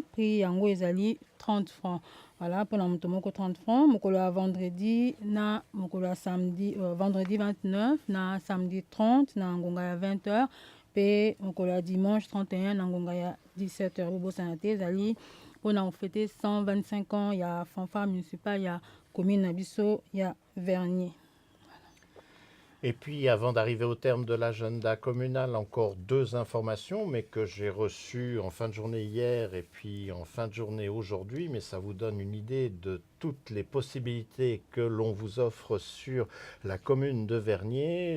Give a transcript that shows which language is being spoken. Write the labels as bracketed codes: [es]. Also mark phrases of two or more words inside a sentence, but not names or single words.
[ln] Prix yango ezali 30 francs. Voilà mpona moto moko 30 francs. Mokolo ya vendredi na mokolo ya samedi, vendredi 29 na samedi 30 na ngonga ya 20h, pe mokolo ya dimanche 31 na ngonga ya 17h. Bobosana te ezali [fr] on a fêté 125 ans, il y a fanfare municipale, il y a commune Nabiso, il y a Vernier. Et puis, avant d'arriver au terme de l'agenda communal, encore 2 informations, mais que j'ai reçues en fin de journée hier et puis en fin de journée aujourd'hui, mais ça vous donne une idée de toutes les possibilités que l'on vous offre sur la commune de Vernier.